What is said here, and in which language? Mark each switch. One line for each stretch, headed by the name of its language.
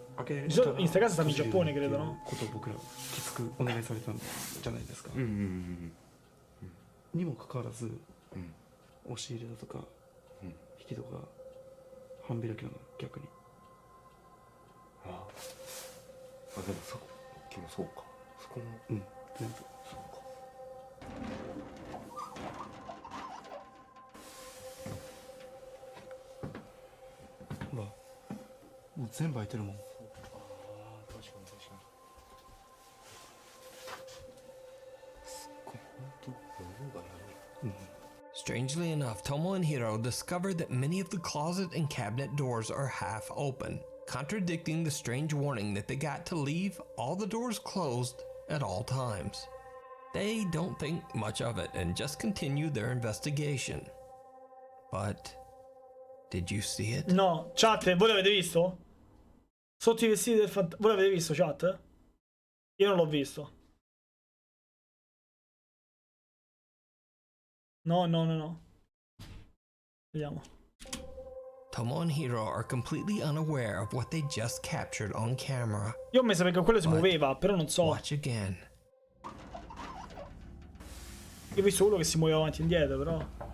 Italian: In sta casa stanno in Giappone, credo, no?
Japanese: 僕らきつくお願いされたんじゃないですか。にもかかわらず、押し入れだとか、引き戸が半開きなの逆に。あ、でもさっきもそうか。そこも全部そうか。ほら、もう全部開いてるもん。
English: Strangely enough, Tomo and Hiro discover that many of the closet and cabinet doors are half open, contradicting the strange warning that they got to leave all the doors closed at all times. They don't think much of it and just continue their investigation. But did you see it?
Italian: No, chat, voi l'avete visto? Sotto i vestiti del fantasma. Voi l'avete visto, chat? Io non l'ho visto. No. Vediamo.
English: Tomo and Hiro are completely unaware of what they just captured on camera.
Italian: Io ho messo perché quello si muoveva, però non so.
English: Watch again.
Italian: Io ho visto quello che si muoveva avanti e indietro, però.